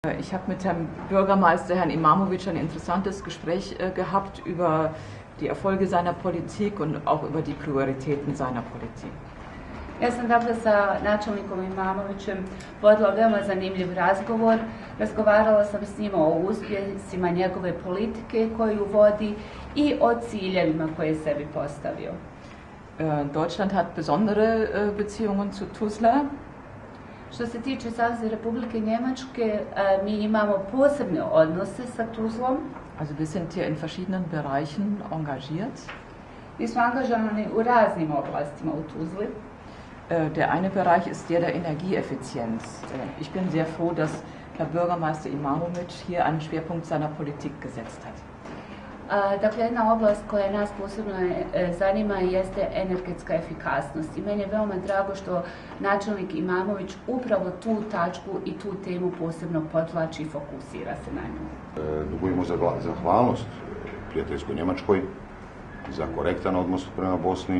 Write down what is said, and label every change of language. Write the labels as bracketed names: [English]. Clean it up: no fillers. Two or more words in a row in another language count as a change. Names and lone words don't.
[German] Ich habe mit Herrn Bürgermeister, Herrn Imamovic, ein interessantes Gespräch gehabt über die Erfolge seiner Politik und auch über die Prioritäten seiner Politik. [Bosnian] Ja sam dakle sa načelnikom Imamovićem vodila veoma zanimljiv razgovor. Razgovarala sam s njima o uspjesima njegove politike koju vodi i o ciljevima koje je sebi postavio. [German] Deutschland hat besondere Beziehungen zu Tuzla. [Bosnian] Što se tiče Savezne Republike Njemačke, mi imamo posebne odnose sa Tuzlom. [German] Also wir sind hier in verschiedenen Bereichen engagiert. [Bosnian] Mi smo angažovani u raznim oblastima u Tuzli. [German] Der eine Bereich ist der Energieeffizienz. Ich bin sehr froh, dass Herr Bürgermeister Imamovic hier einen Schwerpunkt seiner Politik gesetzt hat. [Bosnian] Dakle, jedna oblast koja nas posebno zanima jeste energetska efikasnost. I meni je veoma drago što načelnik Imamović upravo tu tačku i tu temu posebno podvlači i fokusira se na nju. Dugujemo zahvalnost prijateljskoj Njemačkoj za korektan odnos prema Bosni.